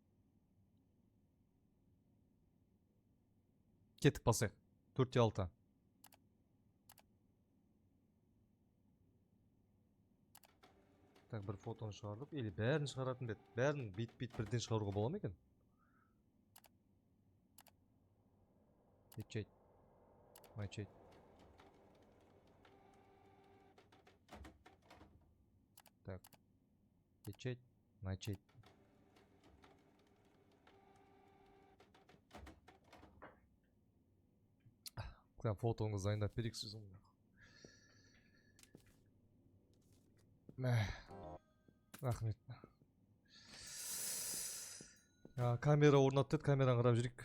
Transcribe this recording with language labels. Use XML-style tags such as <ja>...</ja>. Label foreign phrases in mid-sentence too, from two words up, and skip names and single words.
<kk>Кеттік басайық. 4-те 6. Так, бір фотоны шығардық. Или бәрін шығаратын бет. Бәрін бит бірден шығаруға бола ма екен?</kk> <ru>Печать. Начать. Так. Печать. Начать.</ru> <kk>Кітап фотоңызды дайындап берейік сіздің. Рахмет. Камера орнатты, камераны қарап жүрейік.</kk>